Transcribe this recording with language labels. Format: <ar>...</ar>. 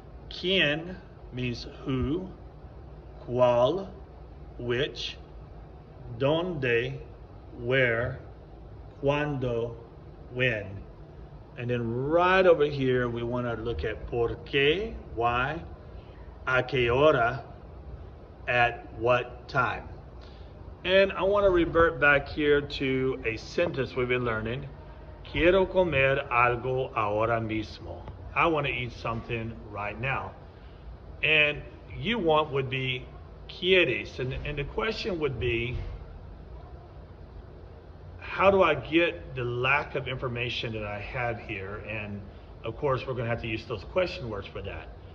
<en>Quién means who, cuál, which, donde, where, cuando, when. And then right over here, we want to look at por qué, why,</en> <es>a qué hora,</es> <en>at what time. And I want to revert back here to a sentence we've been learning.</en> <es>Quiero comer algo ahora mismo.</es> <en>I want to eat something right now. And you want would be quieres. And the question would be, how do I get the lack of information that I have here? And of course, we're going to have to use those question words for that.</en>